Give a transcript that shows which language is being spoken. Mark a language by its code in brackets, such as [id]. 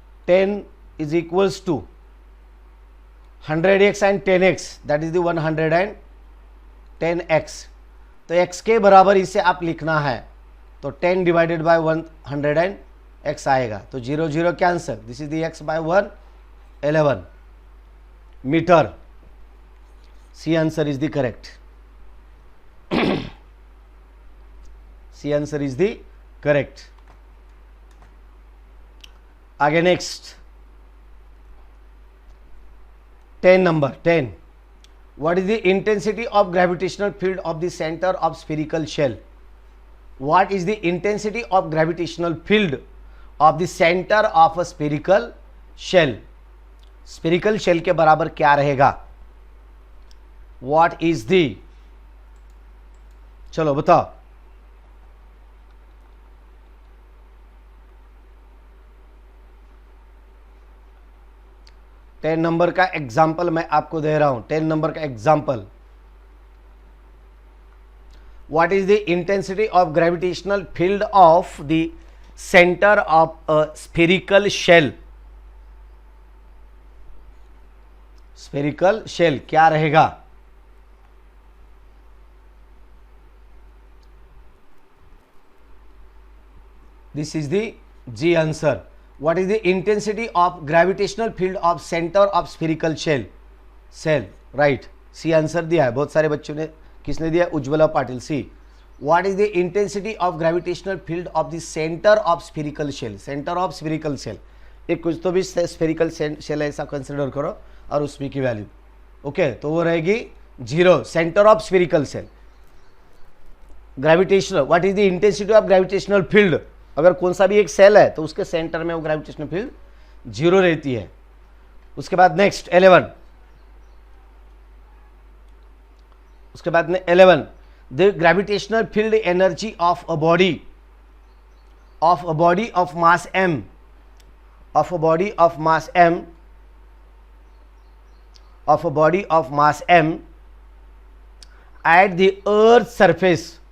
[en] 10 is equals to 100x and 10x, that is the 110x, [hi] तो x के बराबर इसे आप लिखना है, [en] तो 10 divided by 100x आएगा, तो 0 0 cancel, this is the x by 111 metre. C answer is the correct, C answer is the correct. आगे next 10 number 10, what is the intensity of gravitational field of the center of spherical shell? What is the intensity of gravitational field of the center of a spherical shell? [hi] spherical shell के बराबर क्या रहेगा? [en] What is the, [hi] चलो बताओ, ten number का example मैं आपको दे रहा हूं, 10 नंबर का example. [en] What is the intensity of gravitational field of the centre of a spherical shell? [hi] Spherical shell क्या रहेगा? [en] This is the G answer. What is the intensity of gravitational field of center of spherical shell? Shell, right? [hi] C answer दिया है बहुत सारे बच्चों ने, किसने दिया? उज्ज्वला पाटिल। [en] C, what is the intensity of gravitational field of the center of spherical shell? Center of spherical shell, [hi] एक कुछ तो भी spherical shell ऐसा कंसिडर करो और उसमें की वैल्यू, ओके तो वो रहेगी 0। [en] Centre of spherical shell, gravitational, what is the intensity of gravitational field? [hi] अगर कौन सा भी एक सेल है तो उसके सेंटर में वो ग्रेविटेशनल फील्ड 0 रहती है। उसके बाद नेक्स्ट 11, उसके बाद में 11, [en] the gravitational field energy of a body of mass m, of a body of mass m, of a body of mass m at the earth's surface